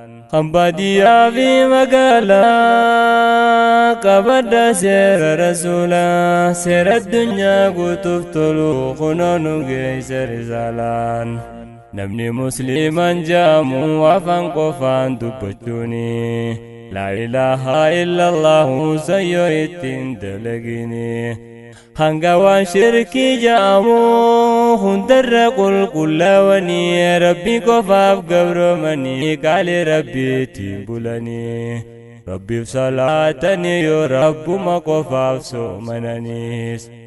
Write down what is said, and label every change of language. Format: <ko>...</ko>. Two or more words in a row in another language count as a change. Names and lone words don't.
<om>Kan baadiyyaa fi magaalaa qabadda seera rasuulaa. Seera addunyaa guutuuf tolu kunoo nu geesse risaalaan. Namni musliiman jaamu afaan qofaan dubbachuuni.</om> <ar>لا إله إلا الله</ar> <om>sayyoo ittiin dalagini. Hanga waan shirkii jaamu hundarra qulqullaawanii Rabbi qofaaf gabroomanii qaalii Rabbiitti bulanii. Rabbiif salaatanii yoo Rabbuma qofaaf soomananiis.</om>